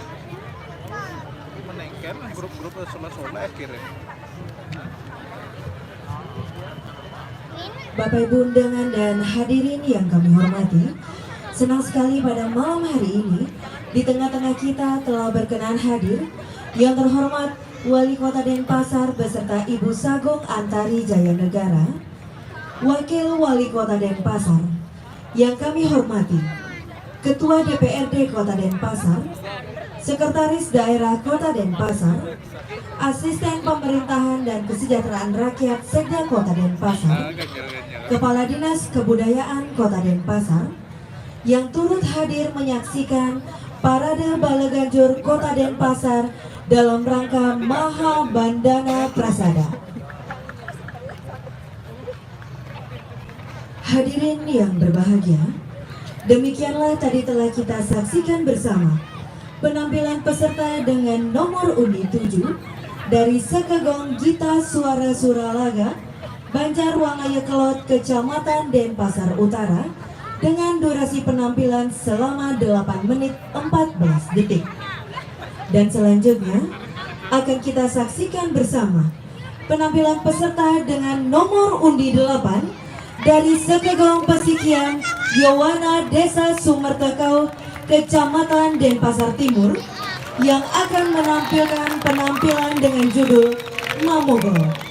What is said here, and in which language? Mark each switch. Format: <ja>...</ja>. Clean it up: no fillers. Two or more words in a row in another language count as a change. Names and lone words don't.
<id>Menengken grup-grup sola-sola akhirnya. Bapak Ibu undangan dan hadirin yang kami hormati, senang sekali pada malam hari ini di tengah-tengah kita telah berkenan hadir yang terhormat Wali Kota Denpasar beserta Ibu Sagong Antari Jaya Negara, Wakil Wali Kota Denpasar yang kami hormati, Ketua DPRD Kota Denpasar, Sekretaris Daerah Kota Denpasar, Asisten Pemerintahan dan Kesejahteraan Rakyat Sekda Kota Denpasar, Kepala Dinas Kebudayaan Kota Denpasar, yang turut hadir menyaksikan Parade Bala Ganjur Kota Denpasar dalam rangka Maha Bandana Prasada. Hadirin yang berbahagia, demikianlah tadi telah kita saksikan bersama penampilan peserta dengan nomor undi 7 dari Sekegong Gita Suara Suralaga, Banjarwangaya Kelot, Kecamatan Denpasar Utara, dengan durasi penampilan selama 8 menit 14 detik. Dan selanjutnya akan kita saksikan bersama penampilan peserta dengan nomor undi 8 dari Sekegong Pasikian Yowana Desa Sumertekau, Kecamatan Denpasar Timur, yang akan menampilkan penampilan dengan judul Mamogol.</id>